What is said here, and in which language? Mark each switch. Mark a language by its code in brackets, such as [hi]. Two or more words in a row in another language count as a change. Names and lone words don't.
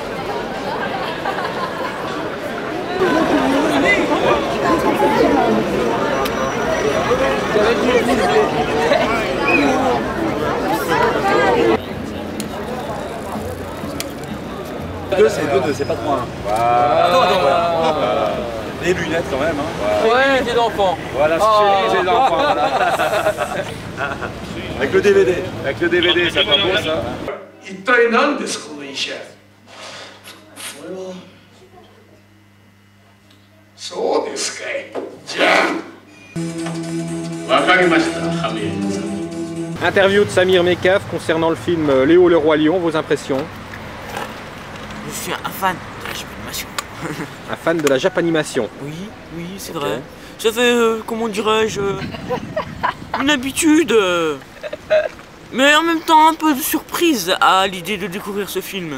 [fr] Deux, c'est pas 3-1. Voilà. Voilà. Les lunettes quand même. Hein. Ouais, des enfants. Voilà, chérie, j'ai l'enfant. Voilà. Avec le DVD. Avec le DVD, ça pas beau ça. [ja] 一体何ですこの医者。それは。そうですかい。じゃあ。わかりました、ハミエルさん。 [fr] Interview de Samir Mekaf concernant le film Léo le Roi Lion, vos impressions? Je suis un fan de la japanimation. Un fan de la japanimation? Oui, oui, c'est vrai. Ça fait, comment dirais-je, une habitude, mais en même temps un peu de surprise à l'idée de découvrir ce film.